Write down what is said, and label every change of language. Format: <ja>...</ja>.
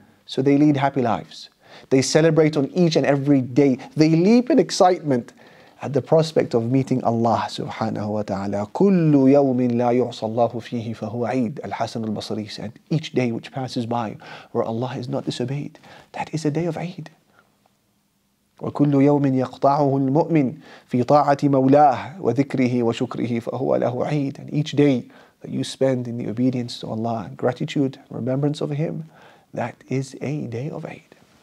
<en>So they lead happy lives. They celebrate on each and every day. They leap in excitement at the prospect of meeting Allah subhanahu wa ta'ala.</en> <ar>كُلُّ يَوْمٍ لَا يُعْصَى اللَّهُ فِيهِ فَهُوَ عِيد.</ar> <en>Al-Hasan al-Basri said, each day which passes by where Allah is not disobeyed, that is a day of Eid.</en> <ar>وكل يوم يقطعه المؤمن في طاعة مولاه وذكره وشكره فهو له عيد.</ar> <en>And each day that you spend in the obedience to Allah, gratitude, remembrance of Him, that is a day of Eid.</en>